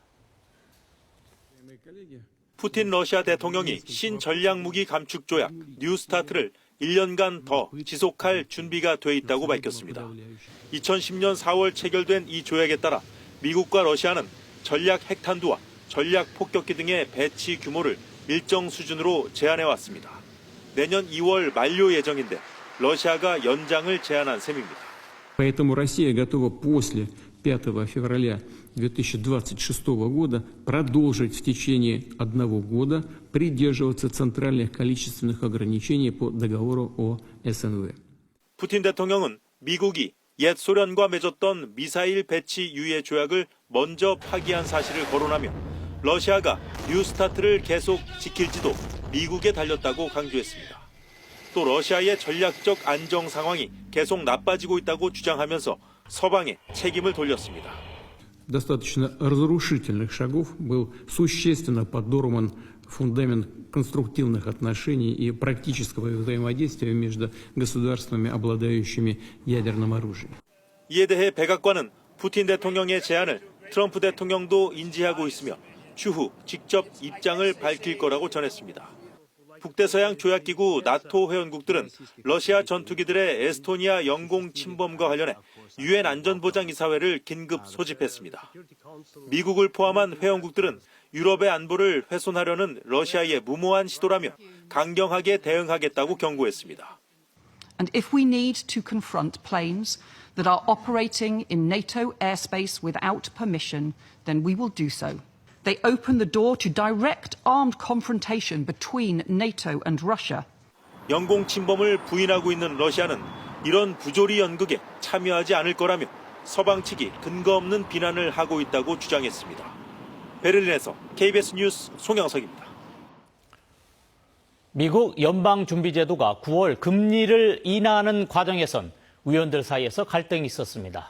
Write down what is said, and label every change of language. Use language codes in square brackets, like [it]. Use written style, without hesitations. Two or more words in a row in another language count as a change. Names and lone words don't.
[ko] 푸틴 러시아 대통령이 신전략무기 감축 조약 뉴스타트를 1년간 더 지속할 준비가 돼 있다고 밝혔습니다. 2010년 4월 체결된 이 조약에 따라 미국과 러시아는 전략 핵탄두와 전략 폭격기 등의 배치 규모를 일정 수준으로 제한해왔습니다. 내년 2월 만료 예정인데 러시아가 연장을 제안한 셈입니다. [ru] Поэтому Россия готова после 5 февраля 2026 года продолжить в течение 1 года придерживаться центральных количественных ограничений по договору о СНВ. [ko] 푸틴 대통령은 미국이 옛 소련과 맺었던 미사일 배치 유예 조약을 먼저 파기한 사실을 거론하며 러시아가 뉴스타트를 계속 지킬지도 미국에 달렸다고 강조했습니다. 또 러시아의 전략적 안정 상황이 계속 나빠지고 있다고 주장하면서 서방에 책임을 돌렸습니다. [ru] Достаточно разрушительных шагов был существенно подорван фундамент конструктивных отношений и практического взаимодействия между государствами, обладающими ядерным оружием. [ko] 이에 대해 백악관은 푸틴 대통령의 제안을 트럼프 대통령도 인지하고 있으며 추후 직접 입장을 밝힐 거라고 전했습니다. 북대서양 조약기구 나토 회원국들은 러시아 전투기들의 에스토니아 영공 침범과 관련해 유엔 안전보장이사회를 긴급 소집했습니다. 미국을 포함한 회원국들은 유럽의 안보를 훼손하려는 러시아의 무모한 시도라며 강경하게 대응하겠다고 경고했습니다. [en] And if we need to confront planes that are operating in NATO airspace without permission, then we will do so. They open the door to direct armed confrontation between NATO and Russia. [ko] 영공 침범을 부인하고 있는 러시아는 이런 부조리 연극에 참여하지 않을 거라며 서방 측이 근거 없는 비난을 하고 있다고 주장했습니다. 베를린에서 KBS 뉴스 송영석입니다. 미국 연방준비제도가 9월 금리를 인하하는 과정에선 위원들 사이에서 갈등이 있었습니다.